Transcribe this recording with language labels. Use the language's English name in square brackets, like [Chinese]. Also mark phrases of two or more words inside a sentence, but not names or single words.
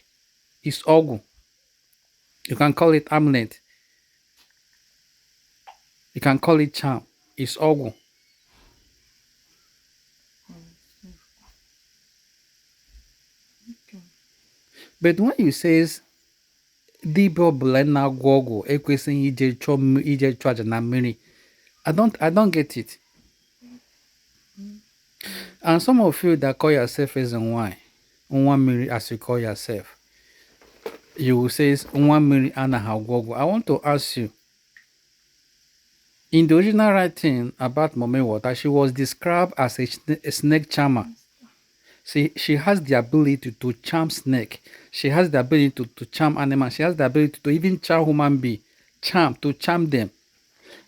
[English] It's Ogwu. You can call it amulet. You can call it charm. It's Ogwu. But when you says [Igbo] dibia ọbụla na-agwọ ọgwụ ekwesịghị ije chụọ aja na mmiri, [English] I don't get it. And some of you that call yourself as [Igbo] nwa mmiri, [English] as you call yourself, you will say [Igbo] nwa mmiri anaghị agwọ ọgwụ. [English] I want to ask you, in the original writing about Mome Water, she was described as a snake charmer. She has the ability to charm snake. She has the ability to charm animals. She has the ability to even charm human being, to charm them.